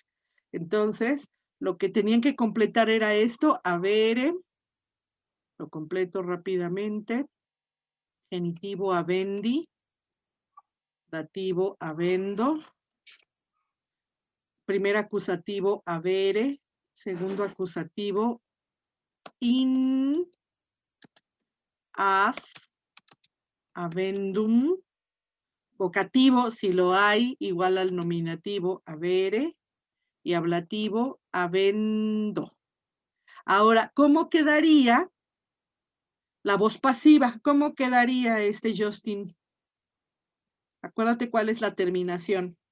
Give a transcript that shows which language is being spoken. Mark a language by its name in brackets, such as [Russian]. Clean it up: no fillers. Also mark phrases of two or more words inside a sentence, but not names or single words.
[Spanish] Entonces, lo que tenían que completar era esto, avere, lo completo rápidamente, genitivo avendi, dativo avendo, primer acusativo avere, segundo acusativo [Latin] in, ad, avendum, [Spanish] vocativo, si lo hay, igual al nominativo avere, y ablativo avendo. Ahora, ¿cómo quedaría la voz pasiva? ¿Cómo quedaría Justin? Acuérdate cuál es la terminación.